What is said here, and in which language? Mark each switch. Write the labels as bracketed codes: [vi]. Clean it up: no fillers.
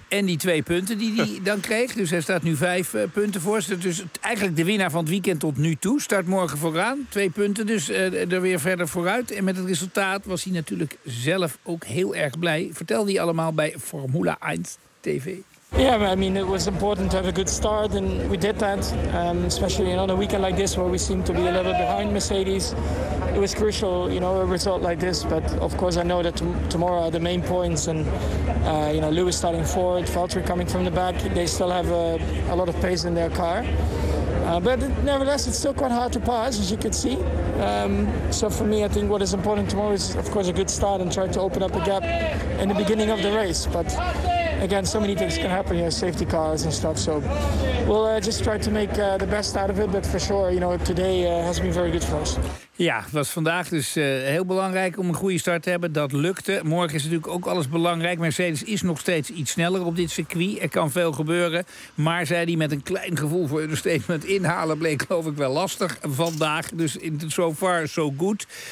[nl] En die 2 punten die hij dan kreeg. Dus hij staat nu 5 punten voor. Dus eigenlijk de winnaar van het weekend tot nu toe. Start morgen vooraan. 2 punten dus er weer verder vooruit. En met het resultaat was hij natuurlijk zelf ook heel erg blij. Vertel die allemaal bij Formula 1 TV. [en] Yeah, I mean, it was important to have a good start, and we did that. Especially on a weekend like this, where we seem to be a little behind Mercedes, it was crucial, you know, a result like this. But of course, I know that tomorrow are the main points, and you know, Lewis starting forward, Valtteri coming from the back, they still have a lot of pace in their car. But nevertheless, it's still quite hard to pass, as you can see. So for me, I think what is important tomorrow is, of course, a good start and try to open up a gap in the beginning of the race. But again, so many things can happen, you know, safety cars and stuff. So we'll just try to make the best out of it. But for sure, you know, today has been very good for us. [nl] Ja, het was vandaag dus heel belangrijk om een goede start te hebben. Dat lukte. Morgen is natuurlijk ook alles belangrijk. Mercedes is nog steeds iets sneller op dit circuit. Er kan veel gebeuren. Maar zei hij, met een klein gevoel voor understatement inhalen... bleek, geloof ik, wel lastig vandaag. Dus in [en] so far, so good.